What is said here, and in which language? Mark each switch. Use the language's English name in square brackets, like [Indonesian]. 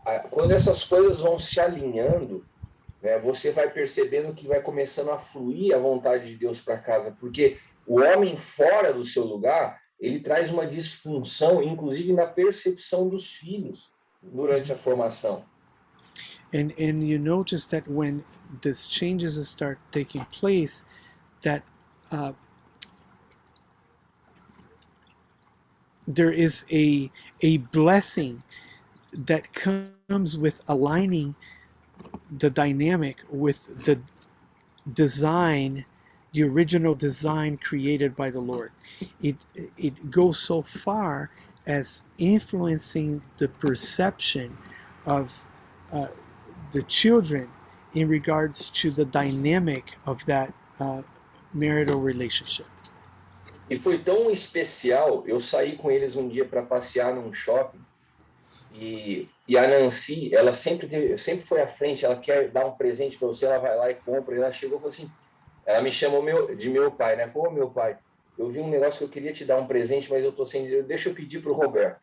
[Portuguese] Quando essas coisas vão se alinhando, né, você vai percebendo que vai começando a fluir a vontade de Deus para casa, porque o homem fora do seu lugar, ele traz uma disfunção, inclusive na percepção dos filhos durante a formação. [English] And you notice that when these changes start taking place, that there is a blessing that comes with aligning the dynamic with the design the original design created by the Lord. It goes so far as influencing the perception of the children in regards to the dynamic of that marital relationship. [Portuguese] E foi tão especial, eu saí com eles um dia para passear num shopping e a Nancy, ela sempre foi à frente, ela quer dar um presente para você, ela vai lá e compra, e ela chegou e falou assim, ela me chamou de meu pai, né? Falou, meu pai, eu vi um negócio que eu queria te dar um presente, mas eu tô sem dinheiro, deixa eu pedir para o Roberto.